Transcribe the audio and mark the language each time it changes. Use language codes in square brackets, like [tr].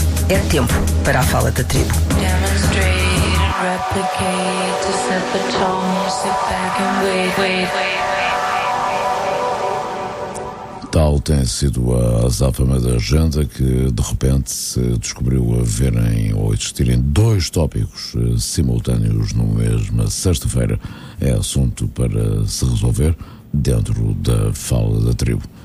[pt] É tempo para a Fala da Tribo. [en] Demonstrate and replicate to set the tone. Sit back and wait. [pt] Tal tem sido a azáfama da agenda que, de repente, se descobriu haverem ou existirem dois tópicos simultâneos numa mesma sexta-feira. É assunto para se resolver dentro da Fala da Tribo.